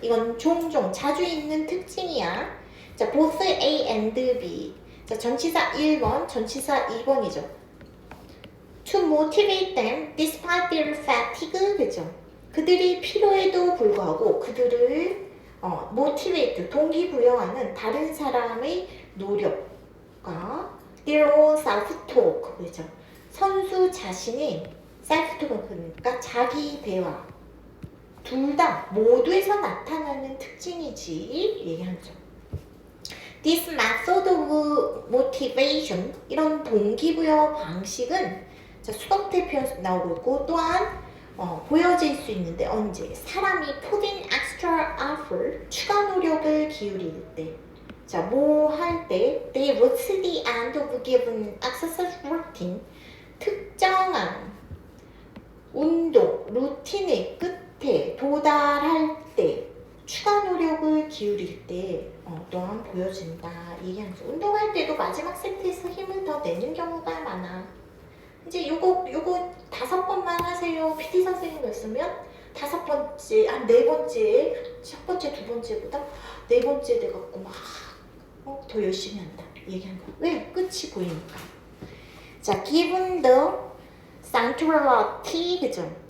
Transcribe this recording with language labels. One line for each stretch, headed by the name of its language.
Korean: 이건 종종 자주 있는 특징이야.
English: 자, both A and B.
Korean: 자, 전치사 1번, 전치사 2번이죠.
English: To motivate them despite their fatigue, 그죠?
Korean: 그들이 피로에도 불구하고 그들을 motivate, 동기부여하는 다른 사람의 노력과
English: their own self-talk,
Korean: 그죠? 선수 자신의 self-talk, 그러니까 자기 대화 둘 다 모두에서 나타나는 특징이지 얘기하죠.
English: This method of motivation,
Korean: 이런 동기부여 방식은 자, 수동태 표현 나오고 있고 또한 보여질 수 있는데 언제? 사람이
English: put in extra effort,
Korean: 추가 노력을 기울일 때. 자, 뭐 할 때?
English: They reach the end of given exercise routine.
Korean: 특정한 운동, 루틴의 끝에 도달할 때 추가 노력을 기울일 때 또한 보여진다. 얘기하는 거죠. 운동할 때도 마지막 세트에서 힘을 더 내는 경우가 많아. 이제 요거 5번만 하세요. PT 선생님 했으면 5번째, 한 4번째, 첫 번째, 두 번째보다 4번째 돼갖고 막 더 열심히 한다. 얘기한 거. 왜? 끝이 보이니까.
English: 자, given the centrality, 그죠?